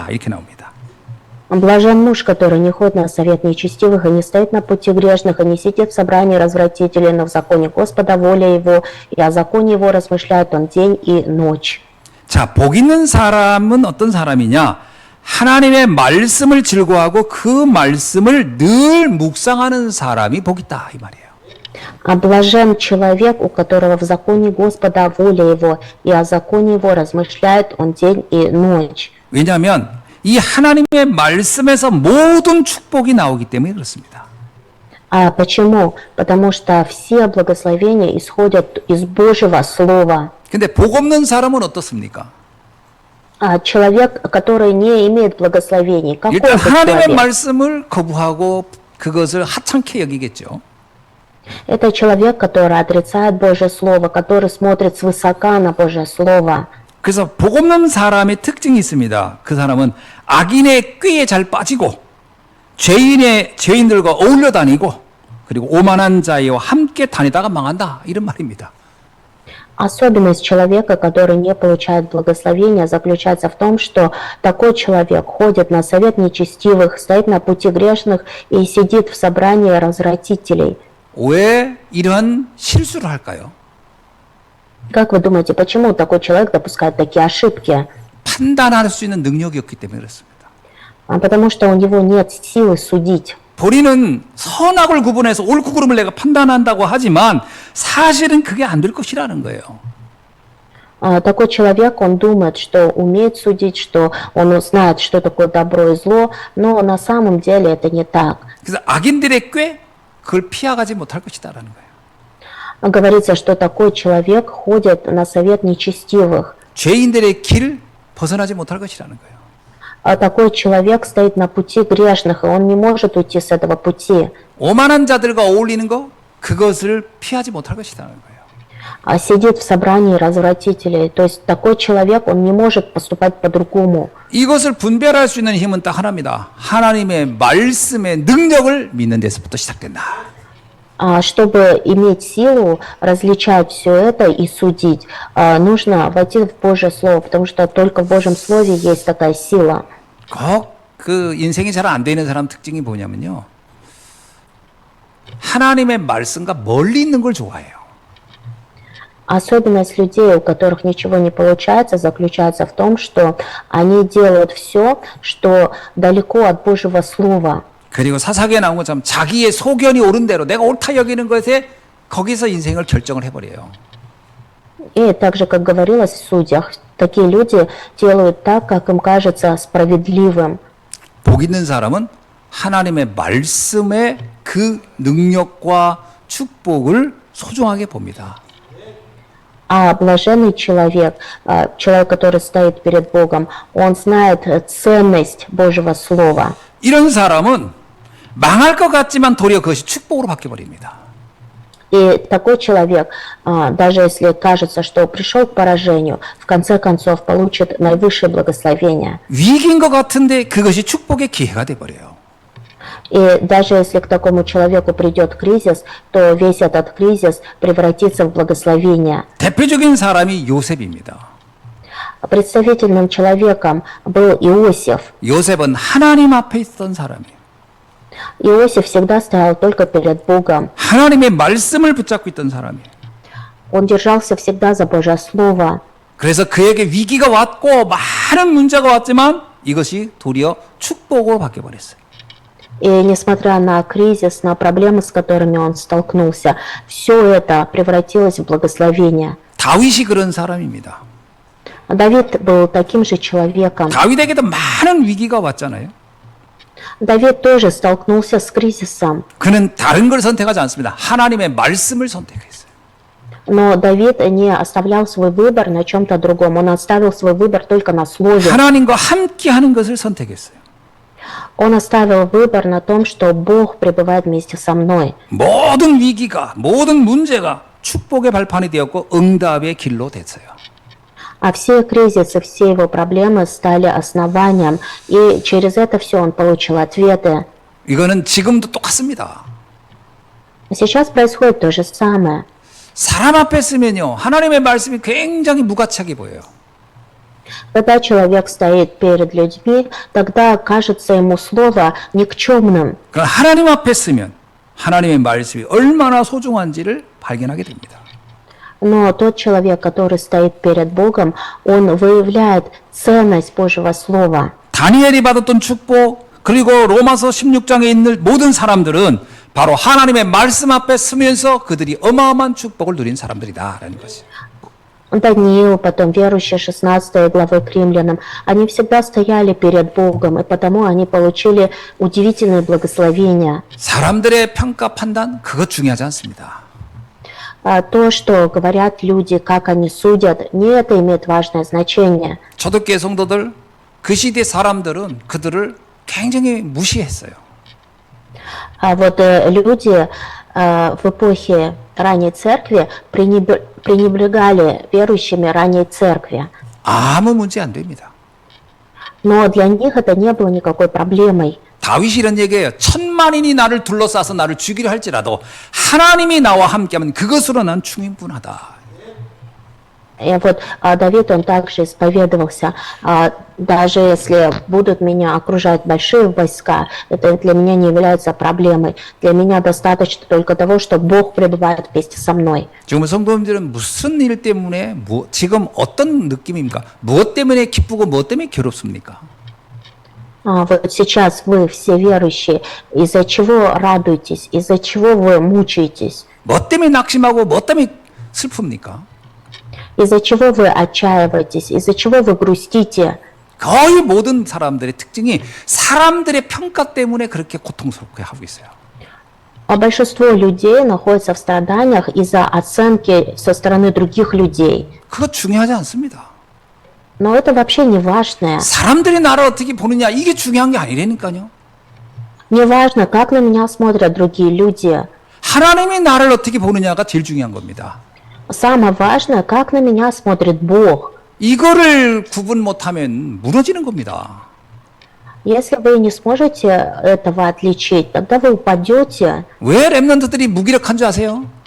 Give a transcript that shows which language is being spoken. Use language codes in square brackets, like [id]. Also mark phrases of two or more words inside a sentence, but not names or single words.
[ko] 이렇게 나옵니다. [ru] Блажен муж, который не ходит на совет нечестивых и не стоит на пути грешных, и не сидит в собрании развратителей, но в законе Господа воля его, и о законе его размышляет он день и ночь. [ko] 자, 복 있는 사람은 어떤 사람이냐? 하나님의 말씀을 즐거워하고 그 말씀을 늘 묵상하는 사람이 복 있다 이 말이에요. [ru] А блажен человек, у которого в законе Господа воля его, и о законе его размышляет он день и ночь. [ko] 왜냐하면 이 하나님의 말씀에서 모든 축복이 나오기 때문에 그렇습니다. [ru] А почему? Потому что все благословения исходят из Божьего Слова. [ko] 근데 복 없는 사람은 어떻습니까? [ru] А человек, который не имеет благословений, какой [ko] 일단 [ru] это [ko] 하나님의 [ru] человек? [ko] 말씀을 거부하고 그것을 하찮게 여기겠죠. [ru] Это человек, который отрицает Божье Слово, который смотрит свысока на Божье Слово. [ko] 그래서 복 없는 사람의 특징이 있습니다. 그 사람은 악인의 꾀에 잘 빠지고 죄인들과 어울려 다니고 그리고 오만한 자와 함께 다니다가 망한다. 이런 말입니다. [ru] Особенность человека, который не получает благословения, заключается в том, что такой человек ходит на совет нечестивых, стоит на пути грешных и сидит в собрании развратителей. [ko] 왜 이런 실수를 할까요? [ru] Как вы думаете, почему такой человек допускает такие ошибки? [ko] 판단할 수 있는 능력이 없기 때문에 그렇습니다. [ru] Потому что у него нет силы судить. [ko] 본인은 선악을 구분해서 옳고 그름을 내가 판단한다고 하지만 사실은 그게 안 될 것이라는 거예요. [ru] Такой человек, он думает, что умеет судить, что он знает, что такое добро и зло, но на самом деле это не так. [ko] 그래서 악인들의 꾀 그걸 피하가지 못할 것이다라는 거예요. [ru] Говорится, что такой человек ходит на совет нечестивых. [ko] 죄인들의 길 벗어나지 못할 것이라는 거예요. [ru] А такой человек стоит на пути грешных, и он не может уйти с этого пути. [ko] 오만한 자들과 어울리는 거 그것을 피하지 못할 것이라는 거예요. [ru] А сидит в собрании развратителей. То есть такой человек, он не может поступать по-другому. [ko] 이것을 분별할 수 있는 힘은 딱 하나입니다. 하나님의 말씀의 능력을 믿는 데서부터 시작된다. [ru] Чтобы иметь силу различать все это и судить, нужно войти в Божье Слово, потому что только в Божьем Слове есть такая сила. [ko] 꼭 그 인생이 잘 안 되는 사람 특징이 뭐냐면요. 하나님의 말씀과 멀리 있는 걸 좋아해요. [ru] Особенность людей, у которых ничего не получается, заключается в том, что они делают все, что далеко от Божьего Слова. [ko] 그리고 사사기에 나온 것처럼 자기의 소견이 옳은 대로 내가 옳다 여기는 것에 거기서 인생을 결정을 해버려요. [ru] И так же, как говорилось в судьях, такие люди делают так, как им кажется справедливым. [ko] 복 있는 사람은 하나님의 말씀의 그 능력과 축복을 소중하게 봅니다. [ru] А блаженный человек, человек, который стоит перед Богом, он знает ценность Божьего Слова. [ko] 이런 사람은 망할 것 같지만 도리어 그것이 축복으로 바뀌어버립니다. [ru] И такой человек, даже если кажется, что пришел к поражению, в конце концов получит наивысшее благословение. [ko] 위기인 것 같은데 그것이 축복의 기회가 돼버려요. [ru] И даже если к такому человеку придет кризис, то весь этот кризис превратится в благословение. [ko] 대표적인 사람이 요셉입니다. [ru] Представительным человеком был Иосиф. [ko] 요셉은 하나님 앞에 있던 사람이에요. [ru] Иосиф всегда стоял только перед Богом. [ko] 하나님의 말씀을 붙잡고 있던 사람이에요. [ru] Он держался всегда за Божье Слово. [ko] 그래서 그에게 위기가 왔고 많은 문제가 왔지만 이것이 도리어 축복으로 바뀌어버렸어요. [ru] И несмотря на кризис, на проблемы, с которыми он столкнулся, все это превратилось в благословение. [ko] 다윗이 그런 사람입니다. [ru] Давид был таким же человеком. [ko] 다윗에게도 많은 위기가 왔잖아요. [ru] Давид тоже столкнулся с кризисом. [ko] 그는 다른 걸 선택하지 않습니다. 하나님의 말씀을 선택했어요. [ru] Но Давид не оставлял свой выбор на чем-то другом. Он оставил свой выбор только на слове. [ko] 하나님과 함께하는 것을 선택했어요. [ru] Он оставил выбор на том, что Бог пребывает вместе со мной. [ko] 모든 위기가, 모든 문제가 축복의 발판이 되었고 응답의 길로 됐어요. [ru] А все кризисы, все его проблемы стали основанием. И через это все он получил ответы. [ko] 이거는 지금도 똑같습니다. [ru] Сейчас происходит то же самое. [ko] 사람 앞에 쓰면요, 하나님의 말씀이 굉장히 무가치하게 보여요. [ru] Когда человек стоит перед людьми, тогда кажется ему слово никчемным. [ko] 그러나 하나님 앞에 쓰면 하나님의 말씀이 얼마나 소중한지를 발견하게 됩니다. [ru] Но тот человек, который стоит перед Богом, он выявляет ценность Божьего Слова. [ko] 다니엘이 받았던 축복, 그리고 로마서 16장에 있는 모든 사람들은 바로 하나님의 말씀 앞에 서면서 그들이 어마어마한 축복을 누린 사람들이다라는 것이. [ru] Даниил, потом верующие 16 главы к римлянам, они всегда стояли перед Богом, и потому они получили удивительные благословения. [ko] 사람들의 평가 판단 그것 중요하지 않습니다. [ru] То, что говорят люди, как они судят, не это имеет важное значение. [ko] 초대교회 성도들, 그 시대 사람들은 그들을 굉장히 무시했어요. [ru] А вот люди в эпохе ранней церкви пренебрегали верующими ранней церкви. [ko] 아무 문제 안 됩니다. [ru] Но для них это не было никакой проблемой. [ko] 다윗이 이런 얘기해요. 천만인이 나를 둘러싸서 나를 죽이려 할지라도 하나님이 나와 함께하면 그것으로 난 충분하다. [ru] И вот Давид, он также исповедовался, даже если будут меня окружать большие войска, это для меня не является проблемой. Для меня достаточно только того, что Бог пребывает вместе со мной. [ko] 지금 성도님들은 무슨 일 때문에 지금 어떤 느낌입니까? 무엇 때문에 기쁘고 무엇 때문에 괴롭습니까? [ru] Вот сейчас вы все верующие, из-за чего радуетесь, из-за чего вы мучаетесь, [ko] 무엇 때문에 낙심하고 무엇 때문에 슬픕니까? [ru] из-за чего вы отчаиваетесь, из-за чего вы грустите. [ko] 거의 모든 사람들의 특징이 사람들의 평가 때문에 그렇게 고통스럽게 하고 있어요. [ru] А большинство людей находится в страданиях из-за оценки со стороны других людей. [ko] 그거 중요하지 않습니다. [ru] Но это вообще не важно. [ko] 사람들이 나를 어떻게 보느냐 이게 중요한 게 아니라니까요. [ru] Не важно, как на меня смотрят другие люди. [ko] 하나님이 나를 어떻게 보느냐가 제일 중요한 겁니다. [ru] Самое важное, как на меня смотрит Бог. [ko] 이거를 구분 못하면 무너지는 겁니다. [ru] Если вы не сможете этого отличить, тогда вы упадете. [ko] 왜 렘넌트들이 무기력한 줄 아세요?